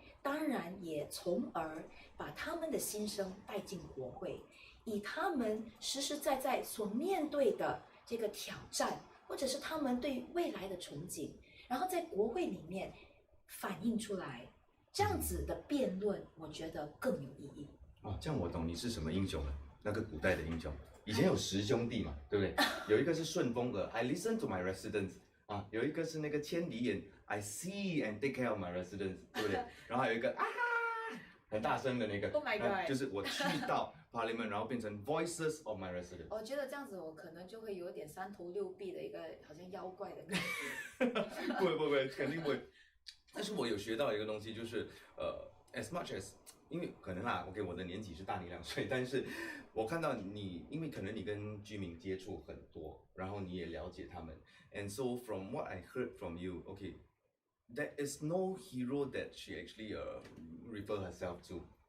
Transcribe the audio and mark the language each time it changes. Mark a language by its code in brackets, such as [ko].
[zh] 当然也从而把他们的心声带进国会，以他们实实在在所面对的这个挑战，或者是他们对未来的憧憬，然后在国会里面反映出来，这样子的辩论，我觉得更有意义。哦，这样我懂你是什么英雄了，那个古代的英雄。以前有10兄弟嘛，对不对？有一个是顺风耳 ， [en] I listen to my residents [zh] 啊，有一个是那个千里眼 ， [en] I see and take care of my residents， [zh] 对不对？然后还有一个啊，很大声的那个 [en] Oh my god [zh] 就是我去到 Parliament， 然后变成 [en] Voices of my residents。 [zh] 我觉得这样子，我可能就会有点3头6臂的一个好像妖怪的感觉。不会，肯定不会。但是我有学到一个东西，就是 [en] as much as， [zh] 因为可能啦，OK， 我的年纪是大你2岁，但是我看到你，因为可能你跟居民接触很多，然后你也了解他们， [en] and so from what I heard from you，OK，there is no hero that she actually refer herself to.